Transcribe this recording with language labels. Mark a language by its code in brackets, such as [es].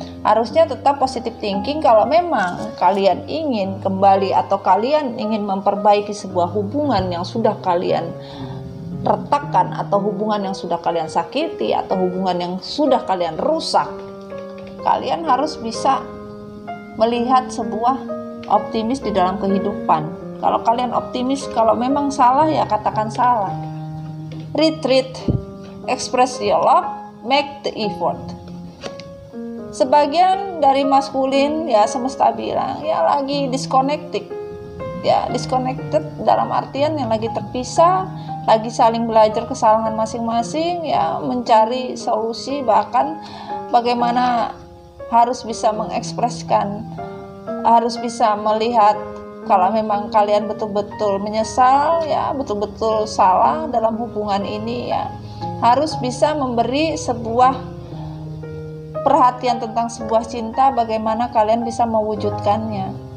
[id] Harusnya tetap positive thinking kalau memang kalian ingin kembali atau kalian ingin memperbaiki sebuah hubungan yang sudah kalian retakkan, atau hubungan yang sudah kalian sakiti, atau hubungan yang sudah kalian rusak. Kalian harus bisa melihat sebuah optimis di dalam kehidupan. Kalau kalian optimis, kalau memang salah, ya katakan salah. [en] Retreat, express your love, make the effort. [id] Sebagian dari maskulin, ya semesta bilang, ya lagi disconnected. Ya, disconnected dalam artian yang lagi terpisah, lagi saling belajar kesalahan masing-masing, ya mencari solusi, bahkan bagaimana harus bisa mengekspresikan, harus bisa melihat kalau memang kalian betul-betul menyesal, ya betul-betul salah dalam hubungan ini, ya harus bisa memberi sebuah perhatian tentang sebuah cinta, bagaimana kalian bisa mewujudkannya.